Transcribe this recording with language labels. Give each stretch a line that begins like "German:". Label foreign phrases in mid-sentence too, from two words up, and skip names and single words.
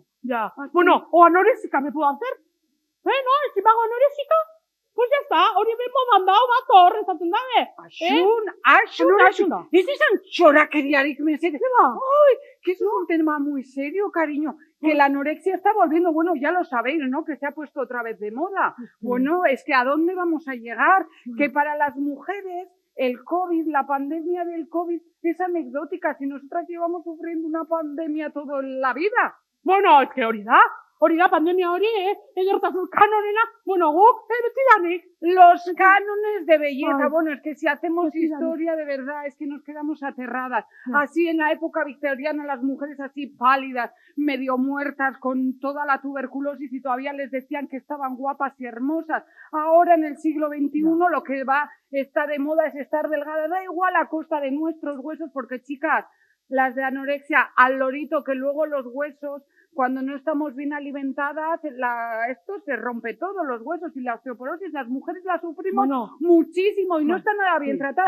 Spanish: Ya, Así. bueno, o anorésica me puedo hacer, no, si me hago anorésica, pues ya está,
Basque: hori bemo mandao bat hor, esaten dabe. Asun, ez izan txorakeriarik mesedez.
Spanish: Ay, que eso es un tema muy serio, cariño. Que la anorexia está volviendo, bueno, ya lo sabéis, ¿no? Que se ha puesto otra vez de moda. Bueno, es que ¿a dónde vamos a llegar? Que para las mujeres el COVID, la pandemia del COVID es anecdótica. Si nosotras llevamos sufriendo una pandemia toda la vida. Bueno, es que
Basque: hori da pandemia hori, edertasun kanonena, bueno, guk, betidanik.
Spanish: Los cánones de belleza, Ay. bueno, es que si hacemos
Basque: Betidanik.
Spanish: historia de verdad, es que nos quedamos aterradas. No. Así en la época victoriana, las mujeres así pálidas, medio muertas, con toda la tuberculosis y todavía les decían que estaban guapas y hermosas. Ahora en el siglo XXI lo que está de moda es estar delgada, da igual a costa de nuestros huesos, porque chicas, las de anorexia, al lorito, que luego los huesos, cuando no estamos bien alimentadas, esto se rompe todo, los huesos y la osteoporosis, las mujeres la sufrimos muchísimo y no está nada bien tratada.